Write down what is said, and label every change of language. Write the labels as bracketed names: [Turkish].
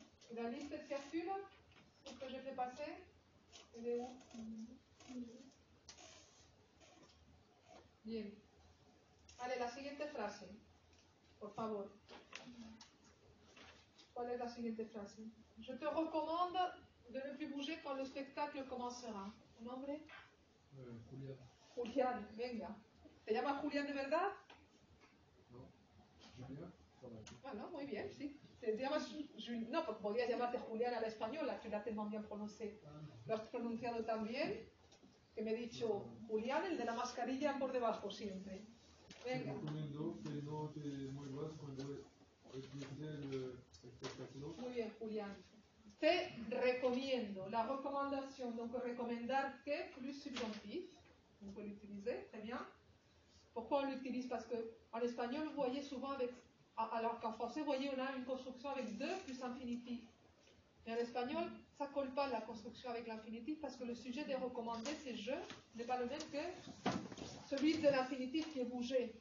[French] Et la liste de circule, ce que j'ai fait passer, elle est où? Bien. [Spanish] Allez, la siguiente frase, por favor. ¿Cuál es la siguiente frase? [French] Je te recommande de ne plus bouger quand le spectacle commencera. [Spanish] ¿Tu nombre? Julián. Julián, venga. ¿Te llamas Julián de verdad? No. Julián. Bueno, muy bien, sí. Te llamas no, porque podrías llamarte Julián a la española, que la tengo bien pronunciado. Lo has pronunciado tan bien que me he dicho Julián, el de la mascarilla por debajo siempre. Venga. Te recomiendo que no te muevas cuando empiece el espectáculo. Muy bien, Julián. Te recomiendo. [French] La recommandation, donc [Spanish] recomendar que [French] plus subjonctif. Vous pouvez l'utiliser, très bien. Pourquoi on l'utilise? Parce qu'en espagnol, vous voyez souvent avec. Alors qu'en français, vous voyez, on a une construction avec 2 plus infinitif. Mais en espagnol, ça ne colle pas la construction avec l'infinitif parce que le sujet des recommandés, c'est je, n'est pas le même que celui de l'infinitif qui est bougé.